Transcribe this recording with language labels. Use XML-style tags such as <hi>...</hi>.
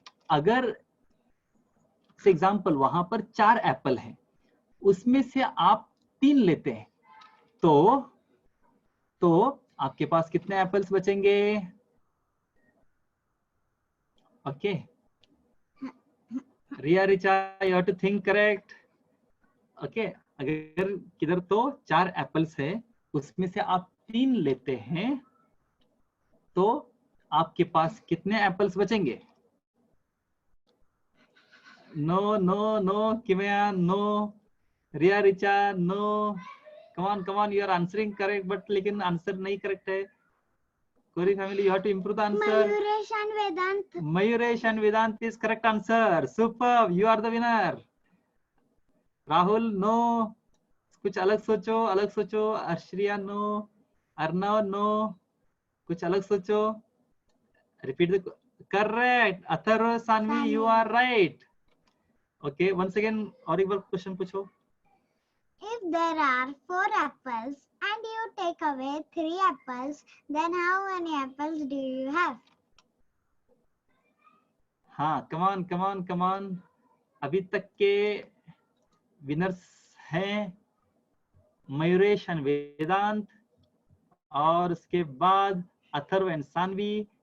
<hi>अगर से एग्जाम्पल वहां पर 4 एप्पल हैं, उसमें से आप 3 लेते हैं तो आपके पास कितने एप्पल्स बचेंगे?</hi> <en>Okay. Ria Richa, you have to think correct. Okay.</en> <hi>अगर किधर तो 4 एप्पल्स है, उसमें से आप 3 लेते हैं, तो आपके पास कितने एप्पल्स बचेंगे?</hi> <en>no no no Kimaya, no Riya Richa, no come on, you are answering correct, but</en> <hi>लेकिन आंसर नहीं करेक्ट है.</hi> <en>Kori family, you have to improve the answer. Mayuresh and Vedant. Mayuresh and Vedant is correct answer. Superb, you are the winner.</en> <hi>Rahul, no. कुछ अलग सोचो. Arshriya, no. Arnav, no. कुछ अलग सोचो.</hi> <en>Repeat the correct. Atharva, Sanvi, you are right. Okay, once again,</en> <hi>और एक बार question पूछो.</hi> <en>If there are 4 apples and you take away 3 apples, then how many apples do you have? हाँ, come on.</en> <hi>अभी तक के विनर्स हैं Mayuresh and वेदांत, और उसके बाद अथर्व एंड सानवी.</hi>